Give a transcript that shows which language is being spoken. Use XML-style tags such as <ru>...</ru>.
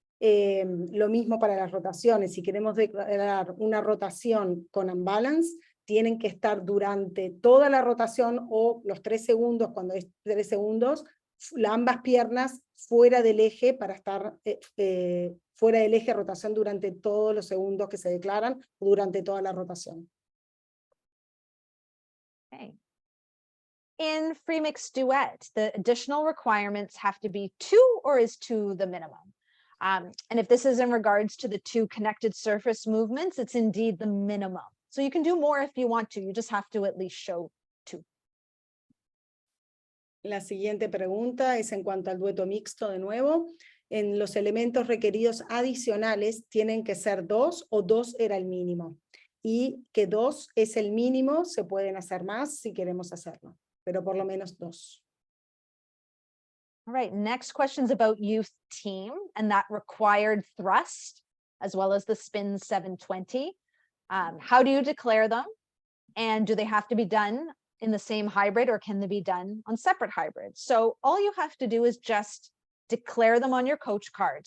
<es>Lo mismo para las rotaciones. Si queremos declarar una rotación con unbalance, tienen que estar durante toda la rotación o los 3 segundos, cuando es 3 segundos, ambas piernas fuera del eje para estar fuera del eje, rotación durante todos los segundos que se declaran, durante toda la rotación.</es> <en>Okay. In free mix duet, the additional requirements have to be 2, or is 2 the minimum? And if this is in regards to the 2 connected surface movements, it's indeed the minimum. So you can do more if you want to, you just have to at least show 2.</en> <es>La siguiente pregunta es en cuanto al dueto mixto de nuevo. En los elementos requeridos adicionales tienen que ser 2 o 2 era el mínimo. Y que 2 es el mínimo, se pueden hacer más si queremos hacerlo, pero por lo menos 2.</es> <en>All right, next question is about youth team and that required thrust, as well as the spin 720. How do you declare them? And do they have to be done in the same hybrid, or can they be done on separate hybrids? So all you have to do is just declare them on your coach card.</en>